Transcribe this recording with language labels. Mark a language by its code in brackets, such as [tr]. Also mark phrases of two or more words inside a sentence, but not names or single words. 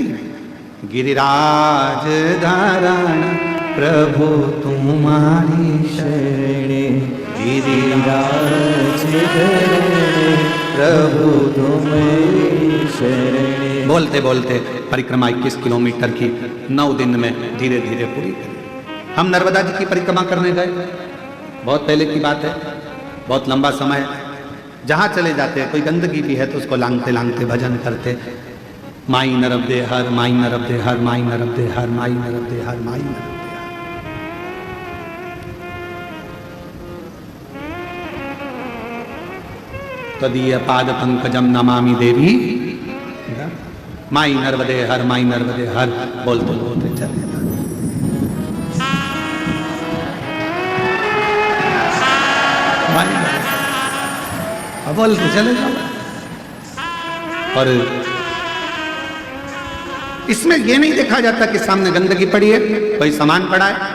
[hi] नहीं, गिरिराज धारण प्रभु तुम्हारी शरणे, गिरिराज प्रभु तुम्हारी शरणे। बोलते बोलते परिक्रमा 21 किलोमीटर की 9 दिन में धीरे धीरे पूरी करी। हम नर्मदा जी की परिक्रमा करने गए, बहुत पहले की बात है, बहुत लंबा समय। जहाँ चले जाते कोई गंदगी भी है तो उसको लांगते लांगते भजन करते, माई नरब दे हर, माई नरब दे हर, माई नरब दे हर, माई नरब दे हर, माई नरब दे हर। [sa] तदीय पाद पंकजम नमामि देवी, [hi] माई नर्मदे हर, माई नर्मदे हर बोलते बोलते चले। बोलते चले जाओ। और इसमें यह नहीं देखा जाता कि सामने गंदगी पड़ी है, कोई सामान पड़ा है।